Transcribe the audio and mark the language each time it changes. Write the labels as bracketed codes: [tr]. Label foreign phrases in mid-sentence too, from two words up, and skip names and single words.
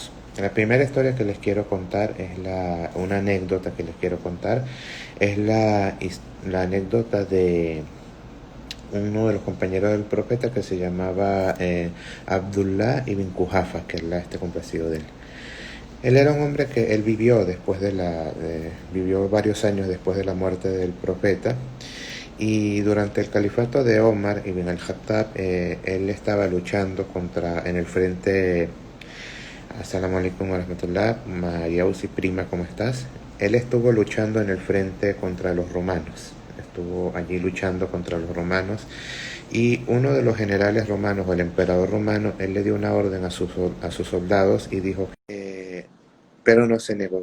[es] La primera historia que les quiero contar es una anécdota que les quiero contar, es la anécdota de uno de los compañeros del profeta que se llamaba Abdullah ibn Kuhafa, que Allah esté complacido de él. Él era un hombre que él vivió varios años después de la muerte del profeta, y durante el califato de Omar ibn al-Khattab él estaba luchando en el frente. [ar] السلام عليكم ورحمة الله, Mariausi, [es] prima, ¿cómo estás? Él estuvo luchando en el frente contra los romanos. Estuvo allí luchando contra los romanos, y uno de los generales romanos, o el emperador romano, él le dio una orden a sus soldados y dijo, pero no se negó.